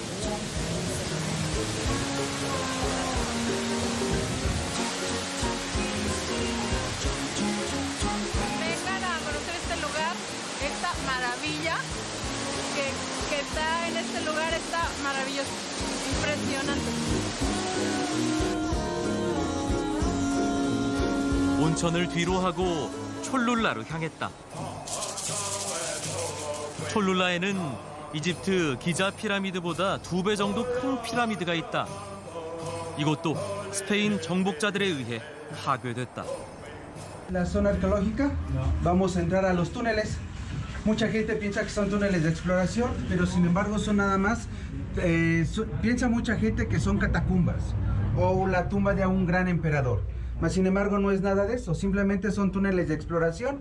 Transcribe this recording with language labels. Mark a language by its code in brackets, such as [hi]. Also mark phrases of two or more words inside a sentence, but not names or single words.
[es] Vengan a conocer este lugar, esta maravilla que está en este lugar, está maravilloso, impresionante. [ko] 온천을 뒤로 하고 촐룰라로 향했다. 촐룰라에는 이집트 기자 피라미드보다 2배 정도 큰 피라미드가 있다. 이곳도 스페인 정복자들에 의해 파괴됐다. [es] La zona arqueológica, vamos a entrar a los túneles. Mucha gente piensa que son túneles de exploración, pero sin embargo son nada más, piensa mucha gente que son catacumbas o la tumba de un gran emperador. Mas sin embargo no es nada de eso, simplemente son túneles de exploración.